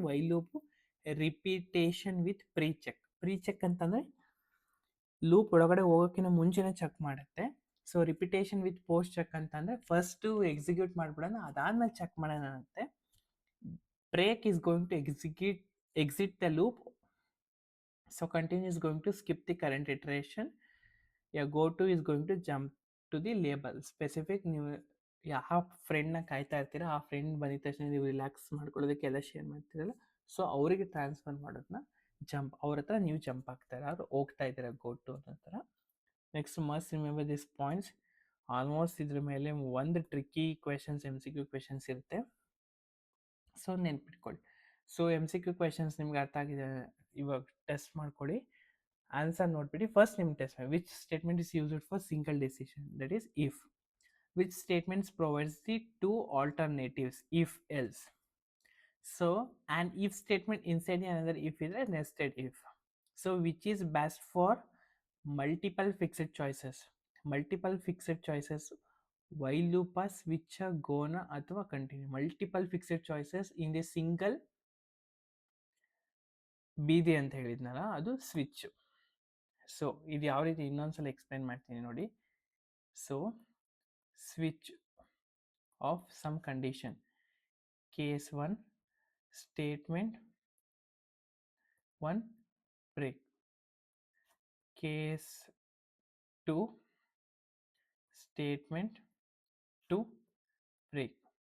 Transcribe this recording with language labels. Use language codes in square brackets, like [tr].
[kn] While loop repetition with pre check ಅಂತಂದರೆ loop ಒಳಗಡೆ ಹೋಗೋಕ್ಕಿಂತ ಮುಂಚೆನೇ ಚೆಕ್ ಮಾಡುತ್ತೆ. So repetition with post check ಅಂತಂದರೆ ಫಸ್ಟು ಎಕ್ಸಿಕ್ಯೂಟ್ ಮಾಡಿಬಿಡೋಣ, ಅದಾದಮೇಲೆ ಚೆಕ್ ಮಾಡೋಣ ಅಂತೆ. [en] Break is going to exit the loop. So continue is going to skip the current iteration. Go to is going to jump to the label specific. [kn] ನೀವು ಯಾವ ಫ್ರೆಂಡ್ನ ಕಾಯ್ತಾ ಇರ್ತೀರ, ಆ ಫ್ರೆಂಡ್ ಬಂದಿದ ತಕ್ಷಣ ನೀವು ರಿಲ್ಯಾಕ್ಸ್ ಮಾಡ್ಕೊಳ್ಳೋದಕ್ಕೆಲ್ಲ ಶೇರ್ ಮಾಡ್ತೀರಲ್ಲ, ಸೊ ಅವರಿಗೆ ಟ್ರಾನ್ಸ್ಫರ್ ಮಾಡೋದನ್ನ ಜಂಪ್, ಅವ್ರ ಹತ್ರ ನೀವು ಜಂಪ್ ಆಗ್ತಾರೆ, ಅವ್ರು ಹೋಗ್ತಾ ಇದ್ದಾರೆ ಗೋ ಟು ಅನ್ನೋ ಥರ. [en] Next must remember this points. [kn] Almost ಇದ್ರ ಮೇಲೆ ಒಂದು ಟ್ರಿಕ್ಕಿ ಕ್ವೆಶನ್ಸ್, MCQ ಕ್ವೆಶನ್ಸ್ ಇರುತ್ತೆ. ಸೊ ನೆನ್ಪಿಟ್ಕೊಳ್ಳಿ. ಸೊ MCQ ಕ್ವೆಶನ್ಸ್ ನಿಮ್ಗೆ ಅರ್ಥ ಆಗಿದೆ, ಇವಾಗ ಟೆಸ್ಟ್ ಮಾಡ್ಕೊಳ್ಳಿ. ಆನ್ಸರ್ ನೋಡ್ಬಿಟ್ಟು ಫಸ್ಟ್ ನಿಮ್ಮ ಟೆಸ್ಟ್ ಮಾಡಿ. [en] Which statement is used for single decision, that is if. Which statements provides the 2 alternatives, if else. So an if statement inside another if is a nested if. So which is best for multiple fixed choices. Multiple fixed choices while loop, switch, gona ಅಥವಾ continue. Multiple fixed choices in a single [kn] ಬೀದಿ ಅಂತ ಹೇಳಿದ್ನಲ್ಲ, ಅದು switch. So ಇದು ಯಾವ ರೀತಿ ಇನ್ನೊಂದ್ಸಲ explain ಮಾಡ್ತೀನಿ ನೋಡಿ. So [en] switch of some condition, [kn] case 1 statement 1 break, case 2 statement 2 break.